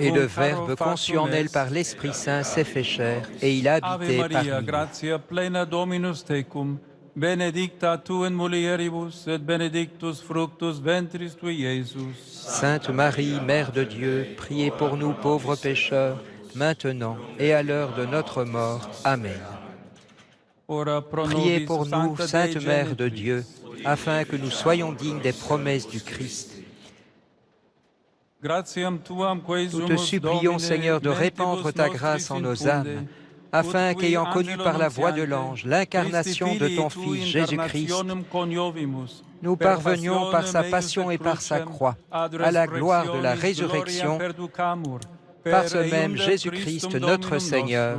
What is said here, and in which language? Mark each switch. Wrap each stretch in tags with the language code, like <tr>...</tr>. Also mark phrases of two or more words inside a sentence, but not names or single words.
<fr>Et le Verbe conçu en elle par l'Esprit Saint s'est fait chair, et il a habité parmi nous.</fr> <la>Gratia plena Dominus tecum, benedicta tu in mulieribus, et benedictus fructus ventris tui, Iesus.</la> <fr>Sainte Marie, Mère de Dieu, priez pour nous pauvres pécheurs, maintenant et à l'heure de notre mort. Amen. Priez pour nous, Sainte Mère de Dieu, afin que nous soyons dignes des promesses du Christ. Nous te supplions, Seigneur, de répandre ta grâce en nos âmes, afin qu'ayant connu par la voix de l'ange l'incarnation de ton Fils Jésus-Christ, nous parvenions par sa passion et par sa croix à la gloire de la résurrection, par ce même Jésus-Christ notre Seigneur.</fr>